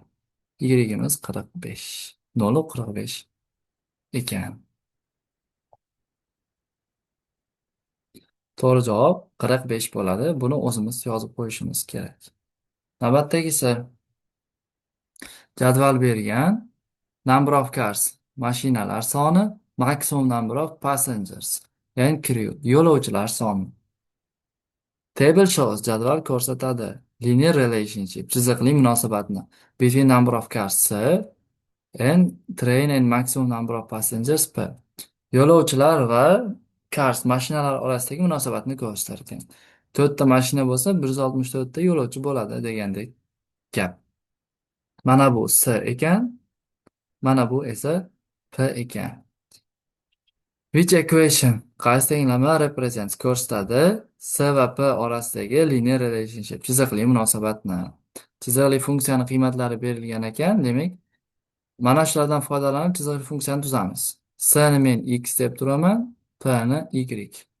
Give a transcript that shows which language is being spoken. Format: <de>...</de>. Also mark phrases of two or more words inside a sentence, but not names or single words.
<uz>Y'imiz 45. 0 45 ekan. To'g'ri javob 45 bo'ladi. Buni o'zimiz yozib qo'yishimiz kerak. Navbatdagisi, jadval bergan.</uz> <en>Number of cars,</en> <uz>mashinalar soni,</uz> <en>maximum number of passengers and crew,</en> <uz>yo'lovchilar soni.</uz> <en>Table shows,</en> <uz>jadval ko'rsatadi,</uz> <en>linear relationship,</en> <uz>chiziqli munosabatni</uz> <en>between number of cars C and train and maximum number of passengers P.</en> <uz>Yo'lovchilar va cars, mashinalar orasidagi munosabatni ko'rsatar. 4 ta mashina bo'lsa, 164 ta yo'lovchi bo'ladi degandek gap. Mana bu C ekan, mana bu esa P ekan.</uz> <en>Which equation,</en> <uz>qaysi tenglama represents, ko'rsatadi C va P orasidagi</uz> <en>linear relationship,</en> <uz>chiziqli munosabatni. Chiziqli funksiyani qiymatlari berilgan ekan, demak, mana shulardan foydalanib chiziqli funksiyani tuzamiz. C ni men x deb turaman, P ni y.</uz>